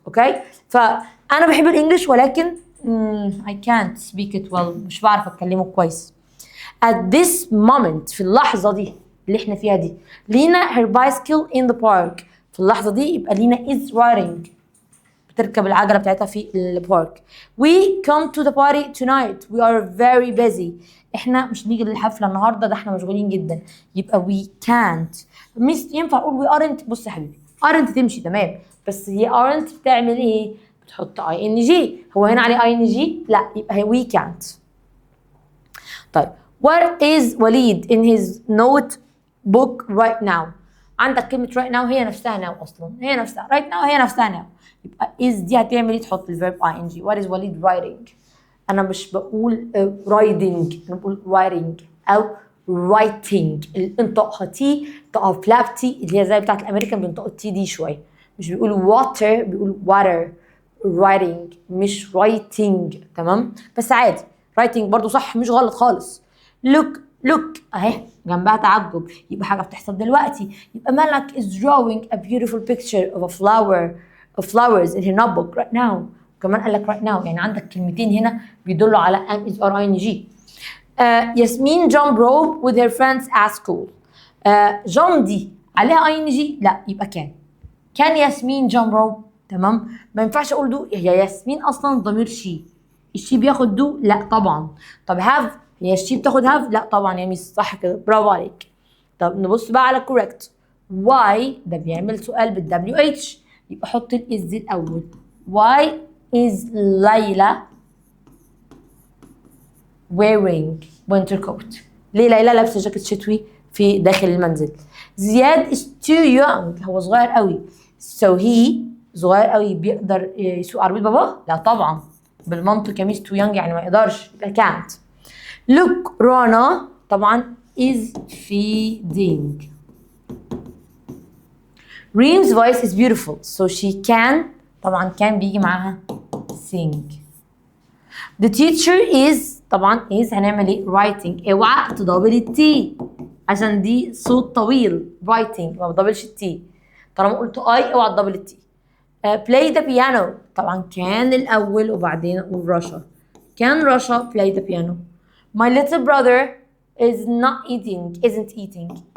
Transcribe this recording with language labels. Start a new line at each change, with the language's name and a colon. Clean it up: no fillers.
Arabic: اوكي، فأنا بحب الانجليش ولكن
English: I can't speak it well،
Arabic: مش بعرف اتكلمه كويس.
English: At this moment،
Arabic: في اللحظة دي اللي احنا فيها دي،
English: لينا her bicycle in the park.
Arabic: في اللحظة دي يبقى لينا
English: is riding،
Arabic: بتركب العجلة بتاعتها في البارك.
English: We come to the party tonight. We are very busy.
Arabic: احنا مش نيجي للحفلة النهاردة، ده احنا مشغولين جدا.
English: يبقى we can't.
Arabic: مش ينفع اقول
English: we aren't.
Arabic: بص يا حبيبي، aren't تمشي تمام، بس هي aren't بتعمل ايه؟ بتحط ing. هو هنا عليه ing؟ لا، يبقى هي we can't.
English: طيب what is Walid in his notebook right now.
Arabic: عندك كلمة right now هي نفسها now أصلا، هي نفسها right now، هي نفسها now. يبقى is دي هتعمل ايه؟ تحط الفيرب ing.
English: what is Walid writing.
Arabic: أنا مش بقول riding، أنا بقول writing أو writing. الانطقها تي، انطقها فلاب تي اللي هي زي بتاعت الأمريكان، بينطقوا التي دي شوية. مش بيقولوا water، بيقولوا water.
English: writing مش writing.
Arabic: تمام، بس عادي writing برضو صح، مش غلط خالص. look اهي جنبها تعجب، يبقى حاجه بتحصل دلوقتي.
English: يبقى Malak is drawing a beautiful picture of a flowers in her notebook right now.
Arabic: كمان قال لك right now، يعني عندك كلمتين هنا بيدلوا على am is or ing.
English: Yasmin jump rope with her friends at school.
Arabic: jump دي عليها ing؟ لا، يبقى كان ياسمين jump rope. تمام، ما ينفعش اقول دو، هي ياسمين اصلا ضمير شي، الشي بياخد دو؟ لا طبعا. طب هاف، هي الشي بتاخد هاف؟ لا طبعا يا ميس، صح كده، برافو عليك. طب نبص بقى على correct. why ده بيعمل سؤال بالدبليو اتش، يبقى حط الاز دي الاول.
English: why is Laila wearing winter coat.
Arabic: ليه ليلى لابسه جاكيت شتوي في داخل المنزل؟ زياد
English: is too young،
Arabic: هو صغير قوي. so he صغير قوي بيقدر يسوق عربيه باباه؟ لا طبعا، بالمنطق يا ميس
English: too young
Arabic: يعني ما يقدرش، يبقى can't.
English: look Rana طبعا is feeding. Reem's voice is beautiful so she can، طبعا can بيجي معاها sing. the teacher is، طبعا is هنعمل ايه؟ writing.
Arabic: اوعى تدبل التي عشان دي صوت طويل. writing ما بدبلش التي، طالما قلت اي اوعى تدبل التي.
English: play the piano،
Arabic: طبعا كان الاول وبعدين اقول رشا.
English: كان Rasha play the piano. my little brother is not eating، isn't eating.